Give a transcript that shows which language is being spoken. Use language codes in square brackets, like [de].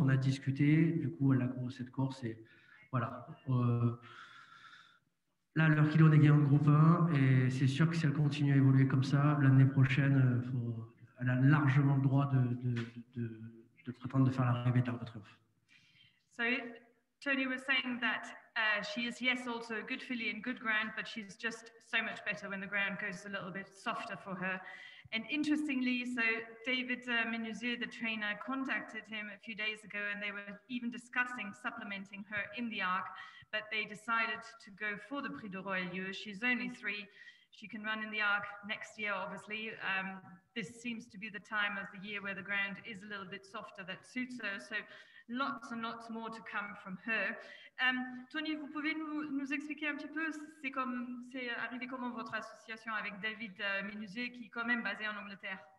[fr] On a discuté, du coup, elle a couru cette course et voilà. Là, leur kilo n'est gain en groupe 1 et c'est sûr que si elle continue à évoluer comme ça, l'année prochaine, elle a largement le droit de prétendre de faire l'arrivée de l'Arc de Triomphe. [en] So Tony was saying that she is, yes, also a good filly in good ground, but she's just so much better when the ground goes a little bit softer for her. And interestingly, so David Menuzier, the trainer, contacted him a few days ago, and they were even discussing supplementing her in the Arc, but they decided to go for the Prix de Royalieu. She's only 3. She can run in the Arc next year, obviously. This seems to be the time of the year where the ground is a little bit softer that suits her. So lots and lots more to come from her. [fr] Tony, vous pouvez nous expliquer un petit peu, c'est arrivé comment votre association avec David Menuzier, qui est quand même basé en Angleterre?